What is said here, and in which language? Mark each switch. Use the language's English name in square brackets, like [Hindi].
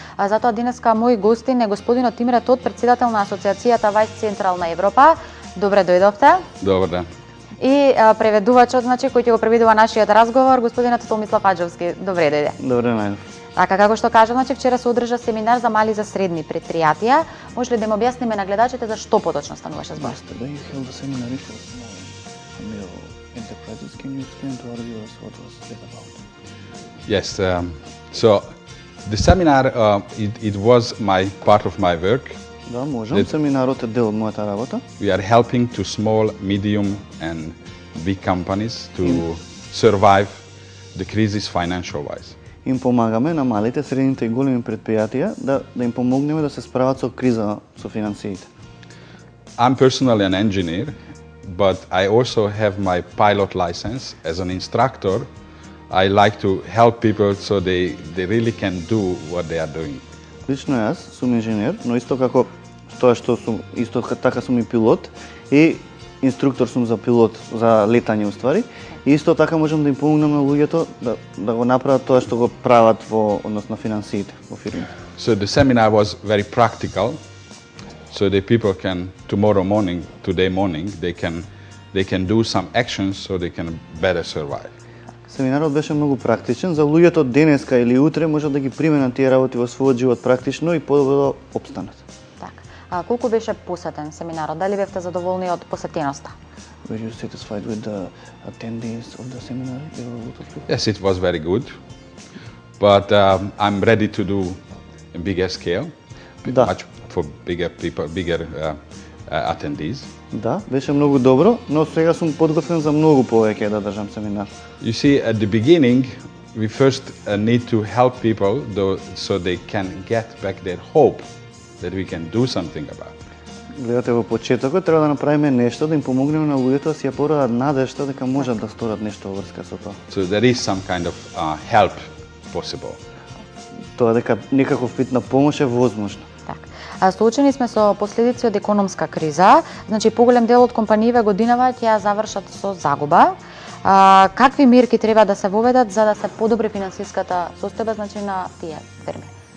[Macedonian] А затоа денеска мој гостин е господинот Имре Tot, претседател на Асоциацијата Вајс Централна Европа. Добре дојдовте. Добар ден. И преведувачот, значи, кој ќе го преведува нашиот разговор, господинот Томислав Аџовски. Добре дојде. Добре најдов. Така, како што кажа, значи, вчера се одржа семинар за мали и за средни предпријатија. Може ли да им објасниме на гледачите за што поточно стануваше збор? [English] Yesterday you held a seminar for small enterprises. Can you explain to our viewers what was that about? Yes, so the seminar, it was part of my work. [Macedonian] Да, можам. Семинарот е дел од мојата работа. [English] We are helping to small, medium and big companies to survive the crisis financial-wise. [Macedonian] Им помагаме на малите, средните и големи предпријатија да им помогнеме да се справат со криза со финансиите. [English] I'm personally an engineer, but I also have my pilot license as an instructor. I like to help people so they really can do what they are doing. [Macedonian] Лично јас сум инженер, но исто како исто така сум и пилот и инструктор сум за пилот, за летање уствари. И исто така можам да им помогнам на луѓето да го направат тоа што го прават во однос на финансиите во фирмите. [English] So the seminar was very practical. So the people can today morning, they can do some actions so they can better survive. [Macedonian] Семинарот беше многу практичен, за луѓето денеска или утре можат да ги применат тие работи во својот живот практично и подобро да опстанат. Така. А колку беше посетен семинарот? Дали бевте задоволни од посетеноста? [English] Were you satisfied with the attendees of the seminar? Yes, it was very good. But I'm ready to do a bigger scale, much for bigger people, bigger attendees. [Macedonian] Да, беше многу добро, но сега сум подготвен за многу повеќе да држам семинар. [English] You see, at the beginning, we first need to help people so they can get back their hope that we can do something about it. [Macedonian] Гледате, во почетокот треба да направиме нешто, да им помогнеме на луѓето да си ја порадат надежта дека можат да сторат нешто во врска со тоа. [English] So there is some kind of help possible. [Macedonian] Тоа дека некаков вид на помош е возможно. Соочени сме со последици од економска криза, значи поголем дел од компаниите годинава ќе ја завршат со загуба. Какви мерки треба да се воведат за да се подобри финансиската состојба, значи на тие фирми?